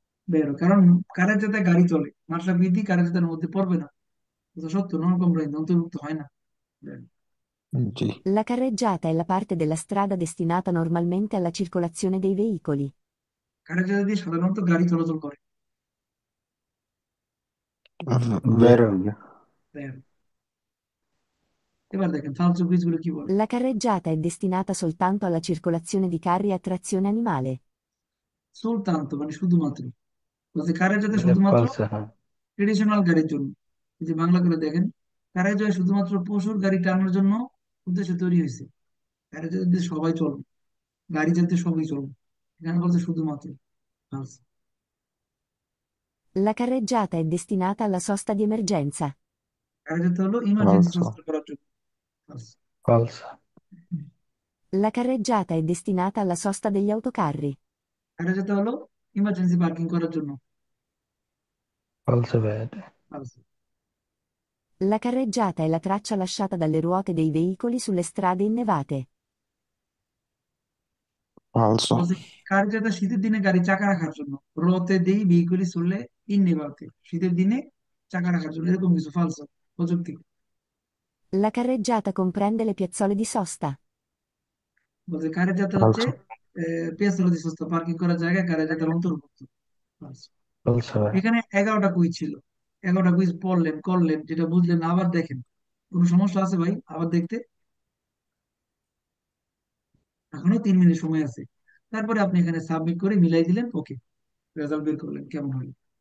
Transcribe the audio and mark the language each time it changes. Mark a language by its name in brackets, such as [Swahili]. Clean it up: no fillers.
[Bangla] বেরো, কারণ কার্যতায় গাড়ি চলে, মার্শাপিদি কার্যতার মধ্যে পড়বে না। কত সত্য? নন কমপ্লাইন্স, অন্তর্ভুক্ত হয় না। বেরো। G, [Italian] La carreggiata è la parte della strada destinata normalmente alla circolazione dei veicoli. [Bangla] কার্যতা দিয়ে সাধারণত গাড়ি চলাচল করে। [Italian] vero, vero [Bangla] বেরো। এবার দেখেন ফালতু কুইজ গুলো কি বলে। [Italian] La carreggiata è destinata soltanto alla circolazione di carri a trazione animale. [Bangla] সুলতান্ত মানে শুধুমাত্র, বলছে কার্যতা মানে শুধুমাত্র [Italian] falso হ্যাঁ [Bangla] ট্রেডিশনাল গাড়ির জন্য। এই যে বাংলা করে দেখেন, কার্যতা শুধুমাত্র পশুর গাড়ি টানার জন্য উদ্দেশ্যে তৈরি হয়েছে। কার্যতা দিয়ে সবাই চলবে, গাড়ি যাতে সবই চলবে। এখানে বলছে শুধুমাত্র। False. [Italian] La carreggiata è destinata alla sosta di emergenza. [Bangla] কার্যত হলো ইমার্জেন্সি [Italian] falso, [Bangla] সংস্থা করার জন্য। False. [Italian] falso La carreggiata è destinata alla sosta degli autocarri. [Bangla] কার্যত হলো ইমার্জেন্সি পার্কিং করার জন্য। falso ভাইয়া এটা। [English] False. [Italian] La carreggiata è la traccia lasciata dalle ruote dei veicoli sulle strade innevate. falso, [Bangla] বলছে কার্যত শীতের দিনে গাড়ি চাকা রাখার জন্য, রতে দেই ভেহিকুলি চললে ইননেভাতে, শীতের দিনে চাকা রাখার জন্য, এরকম কিছু। ফালসো, প্রযুক্তি। [Italian] La carreggiata comprende le piazzole di sosta. [Bangla] বলছে কার্যত হচ্ছে [Italian] falso, [Bangla] পেছালো সংস্থা, পার্কিং করার জায়গায় কার্যতার অন্তর্ভুক্ত। [English] False. [Italian] falso ভাইয়া [Bangla] এখানে 11টা কুইজ ছিল, 11টা কুইজ পড়লেন করলেন, যেটা বুঝলেন না আবার দেখেন। কোনো সমস্যা আছে ভাই আবার দেখতে? এখনো 3 মিনিট সময় আছে। তারপরে আপনি এখানে সাবমিট করে মিলাই দিলেন, ওকে, রেজাল্ট বের করলেন কেমন হলো।